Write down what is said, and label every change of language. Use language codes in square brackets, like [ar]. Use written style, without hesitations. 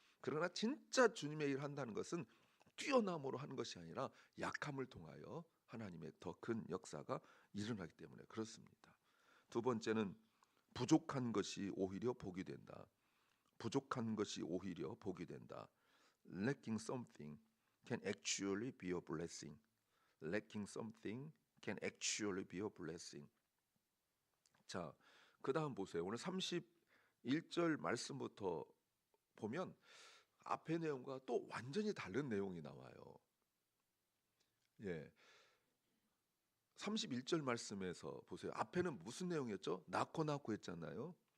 [ko] 그러나 진짜 주님의 일을 한다는 것은 뛰어남으로 하는 것이 아니라 약함을 통하여 하나님의 더 큰 역사가 일어나기 때문에 그렇습니다. 두 번째는 부족한 것이 오히려 복이 된다. 부족한 것이 오히려 복이 된다. [en] Lacking something can actually be a blessing. Lacking something can actually be a blessing. [ko] 자, 그 다음 보세요. 오늘 31절 말씀부터 보면 앞의 내용과 또 완전히 다른 내용이 나와요. 예, 31절 말씀에서 보세요. 앞에는 무슨 내용이었죠? 낳고 했잖아요.